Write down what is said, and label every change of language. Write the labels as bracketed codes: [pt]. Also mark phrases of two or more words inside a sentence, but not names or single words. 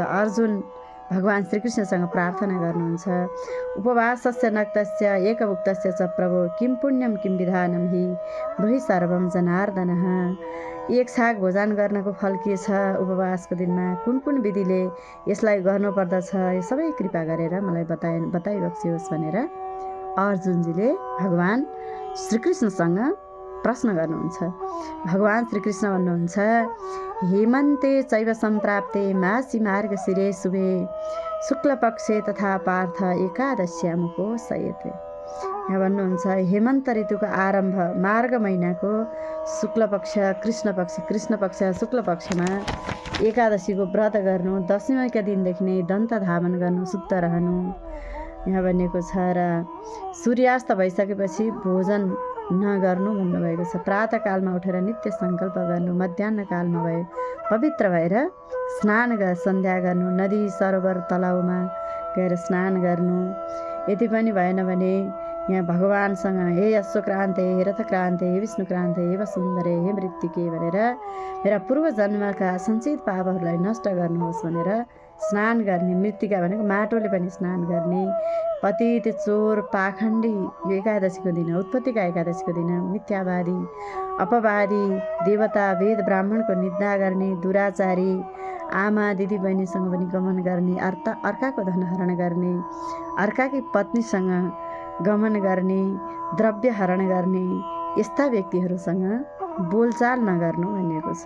[ne] अर्जुन भगवान श्रीकृष्णसँग प्रार्थना गर्नुहुन्छ, [sa] उपवासस्य नक्तस्य एकभुक्तस्य च प्रभो किं पुण्यम किं विधानम हि ब्रूहि सर्वम जनार्दनः। [ne] एक छाक भोजन गर्नको फल के छ, उपवासको दिनमा कुन विधिले यसलाई गर्नुपर्दछ, यो सबै कृपा गरेर मलाई बताइबक्सियोस् भनेर अर्जुनजीले भगवान श्रीकृष्णसँग प्रश्न गर्नुहुन्छ। भगवान श्रीकृष्ण भन्नुहुन्छ, [sa] हेमन्ते चैव सम्प्राप्ते मासी मार्गशिरे शुभे शुक्लपक्षे तथा पार्थ एकादश्यामुपोषयते। [ne] यहाँ भन्नुहुन्छ हेमन्त ऋतुको आरम्भ मार्ग महिनाको शुक्ल पक्ष कृष्ण पक्ष शुक्ल पक्षमा एकादशीको व्रत गर्नु, दशमीका दिनदेखि नै दन्त धावन गर्नु, शुद्ध रहनु यहाँ भनिएको छ। र सूर्यास्त भइसकेपछि भोजन नगर्नु भन्नुभएको छ। प्रातःकालमा उठेर नित्य सङ्कल्प गर्नु, मध्याह्नकालमा भए पवित्र भएर स्नान सन्ध्या गर्नु, नदी सरोवर तलाउमा गएर स्नान गर्नु। यति पनि भएन भने यहाँ भगवानसँग [sa] हे अश्वक्रान्ते, हे रथक्रान्ते, हे विष्णुक्रान्ते, हे वसुन्धरे, हे मृत्तिके [ne] भनेर मेरा पूर्व जन्मका सञ्चित पापहरूलाई नष्ट गर्नुहोस् भनेर स्नान गर्ने। मृत्तिका भनेको माटोले पनि स्नान गर्ने। पतित चोर पाखण्डी यो एकादशीको दिन, उत्पत्तिका एकादशीको दिन मिथ्यावादी अपवादी देवता वेद ब्राह्मणको निन्दा गर्ने, दुराचारी आमा दिदी बहिनीसँग पनि गमन गर्ने, अर्काको धनहरण गर्ने, अर्काकी पत्नीसँग गमन गर्ने, द्रव्य हरण गर्ने यस्ता व्यक्तिहरूसँग बोलचाल नगर्नु भनिएको छ।